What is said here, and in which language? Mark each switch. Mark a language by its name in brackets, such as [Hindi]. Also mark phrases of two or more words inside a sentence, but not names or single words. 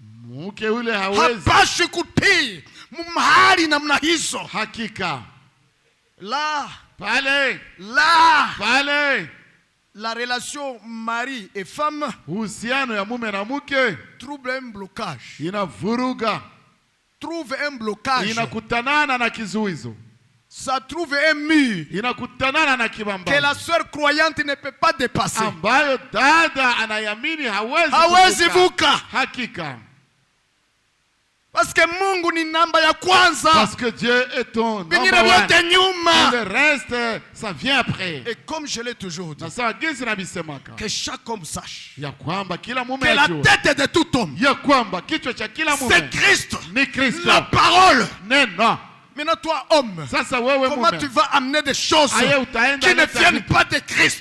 [French] Là, la relation mari et femme trouve un blocage. ça trouve un mur que la sœur croyante ne peut pas dépasser. [Swahili] Hawezi vuka. [French] Parce que [Swahili] Mungu ni namba ya kwanza. [French] Parce que Dieu est ton [English] number one. [French] Le reste, ça vient après. Et comme je l'ai toujours dit, que chaque homme sache que la tête de tout homme, c'est Christ. La parole. Maintenant toi homme, comment tu vas amener des choses qui ne viennent pas de Christ?